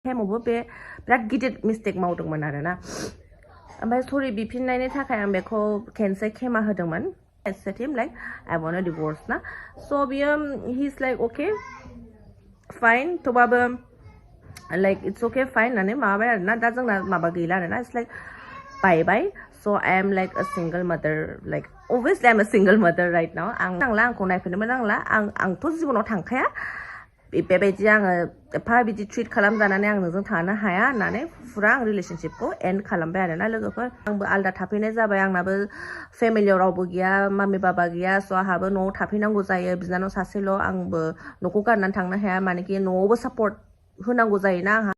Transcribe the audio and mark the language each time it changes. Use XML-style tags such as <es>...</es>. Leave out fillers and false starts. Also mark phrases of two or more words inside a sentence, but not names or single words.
<brx>टाइमावबो बे बिराद गिदिर मिस्टेक मावदोंमोन आरोना ओमफ्राय सरि बिफिननायनि थाखाय आं बेखौ खेनसे खेमा होदोंमोन</brx> <en>I said him like I want a divorce</en> <brx>ना so बियो</brx> <en>he's like okay fine थेवबाबो like it's okay fine</en> <brx>होननानै माबाबाय आरोना दा जोंना माबा गैला आरोना</brx> <en>it's like bye bye so I am like a single mother like obviously I'm a single mother right now</en> <brx>आं नांला आंखौ नायफिननोबो नांला आंथ' जिबनाव थांखाया बेबायदि आङो एफा बिदि ट्रिट खालामजानानै आं नोंजों थानो हाया होननानै फुरा आं रिलेशनशिपखौ एन्ड खालामबाय आरोना लोगोफोर आंबो आलदा थाफैनाय जाबाय आंनाबो फेमिलियाव रावबो गैया मामि बाबा गैया स' आंहाबो न'आव थाफैनांगौ जायो बिनानाव सासेल' आंबो न'खौ गारनानै थांनो हाया मानेकि न'आवबो सापर्ट होनांगौ जायोना आंहा</brx>